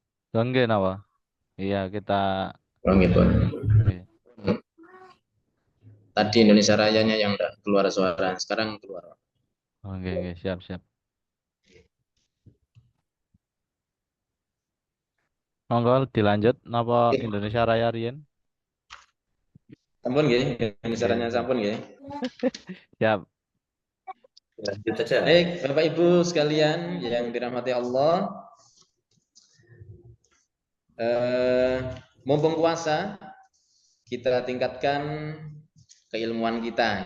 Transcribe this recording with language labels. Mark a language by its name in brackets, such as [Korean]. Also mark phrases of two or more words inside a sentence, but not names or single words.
[Indonesian] Enggak napa? Iya, kita Oh gitu. nggih. Tadi Indonesia Rayanya yang udah keluar suara, sekarang keluar. Oke, oke, siap, siap. [Javanese] Monggo dilanjut napa [Indonesian] Indonesia Raya riyen? [Javanese] Sampun nggih, Indonesia Nggih, Raya nggih. sampun nggih. [Indonesian] Siap. Lanjut saja. Baik, Bapak Ibu sekalian yang dirahmati Allah, eh, mumpung puasa, kita tingkatkan keilmuan kita.